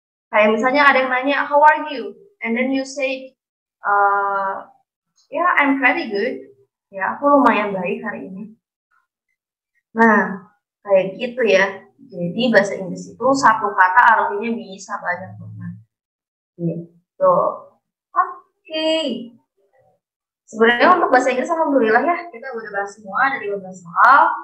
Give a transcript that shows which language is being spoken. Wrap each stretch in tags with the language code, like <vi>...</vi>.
<id>Kayak misalnya ada yang nanya,</id> <en>how are you? And then you say, yeah, I'm pretty good.</en> <id>Ya, aku lumayan baik hari ini. Nah, kayak gitu ya. Jadi bahasa Inggris itu satu kata artinya bisa banyak banget. Gitu. Oke. Sebenarnya untuk bahasa Inggris alhamdulillah ya, kita udah bahas semua ada 15 soal.</id>